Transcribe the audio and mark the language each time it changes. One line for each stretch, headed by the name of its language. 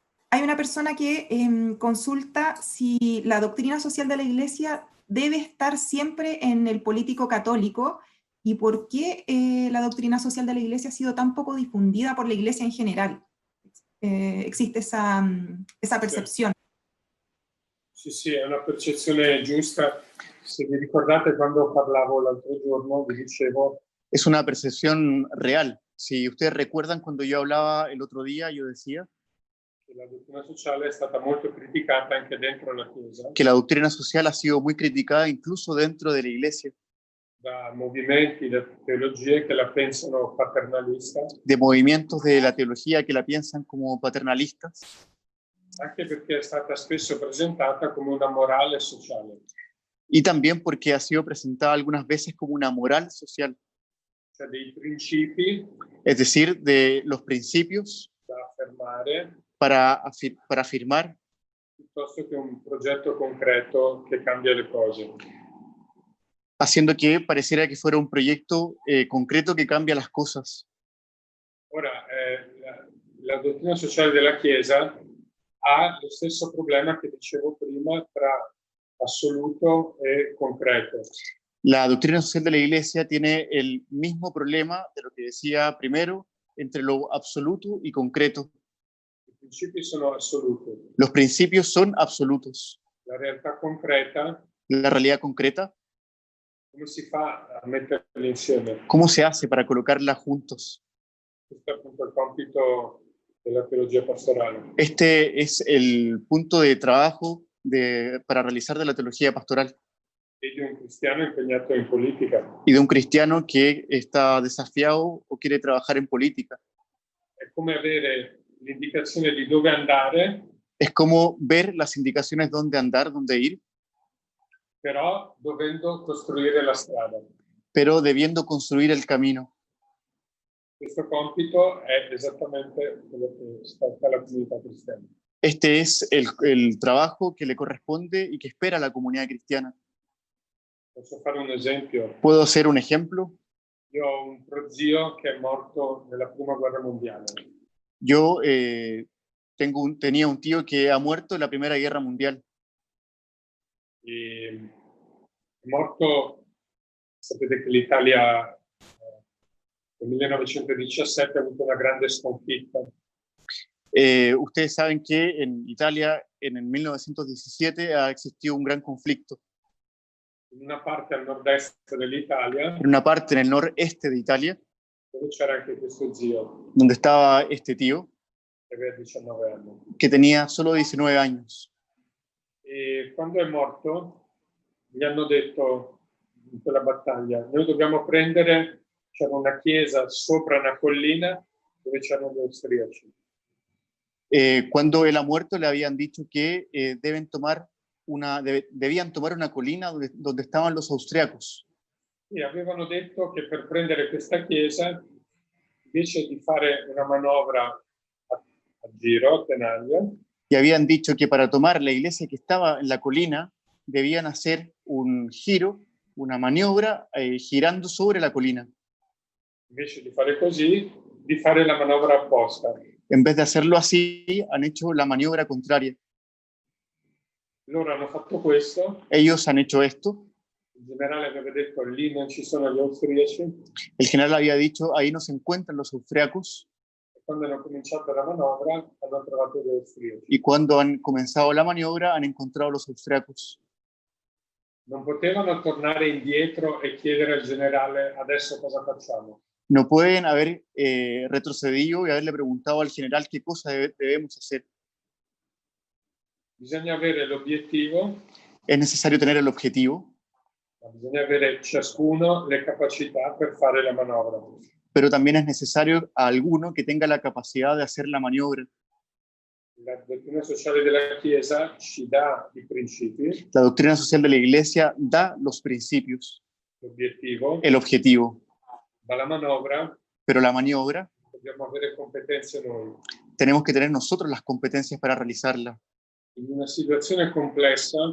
Spanish: Hay una persona que consulta si la doctrina social de la Iglesia debe estar siempre en el político católico y por qué la doctrina social de la Iglesia ha sido tan poco difundida por la Iglesia en general. Existe esa percepción.
Italian: Sì, è una percezione giusta. Se vi ricordate quando parlavo l'altro giorno, vi dicevo
Spanish: Es una percepción real. Si ustedes recuerdan cuando yo hablaba el otro día, yo decía
Italian: che la dottrina sociale è stata molto criticata anche dentro la Chiesa,
Spanish: que la doctrina social ha sido muy criticada incluso dentro de la iglesia,
Italian: da movimenti, da teologie che la pensano paternalista,
Spanish: de movimientos de la teología que la piensan como paternalistas,
Italian: anche perché è stata spesso presentata come una morale sociale,
Spanish: y también porque ha sido presentada algunas veces como una moral social,
Italian: cioè dei principi
Spanish: es decir, de los principios
Italian: da affermare
Spanish: para afirmar,
Italian: piuttosto che un progetto concreto che cambia le cose.
Spanish: haciendo que pareciera que fuera un proyecto concreto que cambia las cosas.
Italian: Ora, la dottrina sociale della Chiesa ha lo stesso problema che dicevo prima tra assoluto e concreto.
Spanish: La doctrina social de la iglesia tiene el mismo problema de lo que decía primero, entre lo absoluto y concreto.
Italian: I principi sono assoluti.
Spanish: Los principios son absolutos.
Italian: La realtà concreta,
Spanish: La realidad concreta,
Italian: come si fa a metterli insieme?
Spanish: ¿cómo se hace para colocarla juntos?
Italian: Questo è appunto il compito della teologia pastorale.
Spanish: Este es el punto de trabajo para realizar de la teología pastoral
Italian: E di un cristiano impegnato in politica.
Spanish: y de un cristiano que está desafiado o quiere trabajar en política.
Italian: È come avere l'indicazione di dove andare,
Spanish: Es como ver las indicaciones dónde andar, dónde ir,
Italian: però dovendo costruire la strada.
Spanish: pero debiendo construir el camino.
Italian: Questo compito è esattamente quello che spetta la comunità cristiana.
Spanish: Este es el trabajo que le corresponde y que espera la comunidad cristiana.
Italian: Posso fare un esempio?
Spanish: ¿Puedo hacer un ejemplo?
Italian: Io ho un prozio che è morto nella prima guerra mondiale.
Spanish: Yo tenía un tío que ha muerto en la Primera Guerra Mundial.
Italian: È morto, sapete che l'Italia nel 1917 ha avuto una grande sconfitta.
Spanish: Ustedes saben que en Italia en el 1917 ha existido un gran conflicto.
Italian: In una parte al nord-est dell'Italia,
Spanish: En una parte en el noreste de Italia,
Italian: dove c'era anche questo zio
Spanish: donde estaba este tío,
Italian: che aveva 19 anni.
Spanish: que tenía solo 19 años.
Italian: E quando è morto, gli hanno detto in quella battaglia, noi dobbiamo prendere, c'era una chiesa sopra una collina dove c'erano gli austriaci.
Spanish: Cuando él ha muerto le habían dicho que debían tomar una colina donde estaban los austriacos.
Italian: E avevano detto che per prendere questa chiesa, invece di fare una manovra a giro, a tenaglia,
Spanish: Y habían dicho que para tomar la iglesia que estaba en la colina debían hacer un giro, una maniobra girando sobre la colina.
Italian: invece di fare così, di fare la manovra apposta.
Spanish: En vez de hacerlo así, han hecho la maniobra contraria.
Italian: Loro hanno fatto questo,
Spanish: Ellos han hecho esto.
Italian: il generale aveva detto lì non ci sono gli austriaci,
Spanish: El general había dicho, ahí no se encuentran los austriacos.
Italian: e quando hanno cominciato la manovra hanno trovato gli austriaci.
Spanish: Y cuando han comenzado la maniobra, han encontrado los austriacos.
Italian: Non potevano tornare indietro e chiedere al generale adesso cosa facciamo.
Spanish: No pueden haber retrocedido y haberle preguntado al general qué cosa debemos hacer.
Italian: Bisogna avere l'obiettivo,
Spanish: Es necesario tener el objetivo,
Italian: ma bisogna avere ciascuno le capacità per fare la manovra.
Spanish: pero también es necesario a alguno que tenga la capacidad de hacer la maniobra.
Italian: La dottrina sociale della Chiesa ci dà i principi,
Spanish: La doctrina social de la Iglesia da los principios,
Italian: l'obiettivo,
Spanish: el objetivo,
Italian: ma la manovra
Spanish: pero la maniobra
Italian: dobbiamo avere competenze noi.
Spanish: tenemos que tener nosotros las competencias para realizarla.
Italian: In una situazione complessa,